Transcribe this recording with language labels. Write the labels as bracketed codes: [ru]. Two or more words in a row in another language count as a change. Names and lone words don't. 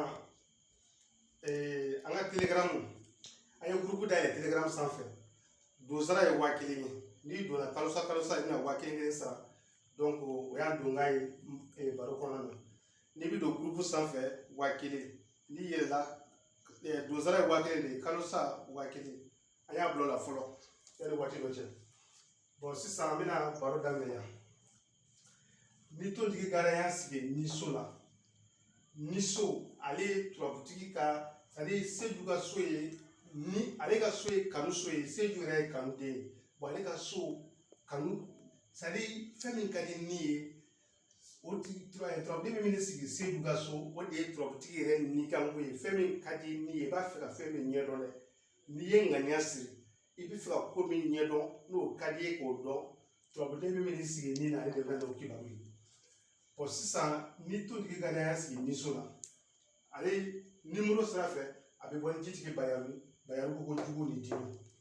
[bm] an ka telegram an ye groupe dayɛlɛ telegram sanfɛ donsara ye 1000 ye n'i donna kalosa i bɛna 1000 sara donc o y'a donkan ye baro kɔnɔna na n'i bɛ don groupe sanfɛ 1000 n'i yɛlɛla donsara ye 1000 de ye kalosa 1000 an y'a bila o la fɔlɔ yanni waati dɔ cɛ bon sisan an bɛna baro daminɛ yan ni tontigi gara y'a sigi niso la niso ale ye turabutigi ka [fr] c'est à dire [bm] Seju ka so ye ni ale ka so ye kanu so ye Seju yɛrɛ ye kanu den ye bon ale ka so kanu [fr] c'est à dire [bm] fɛn min ka di ni ye o turabuden min bɛ sigi Seju ka so o de ye turabutigi yɛrɛ ni kanko ye fɛn min ka di ni ye i b'a fɛ ka fɛn min ɲɛdɔn dɛ n'i ye ŋaniya siri i bɛ fɛ ka ko min ɲɛdɔn n'o ka di ye k'o dɔn turabuden min bɛ sigi ni na ale de bɛ n'o kibaru ye bon sisan ni tontigi gara y'a sigi niso la ale nimoro sira fɛ a bɛ bɔ ni jitigi bayaru ko jugu ni dimi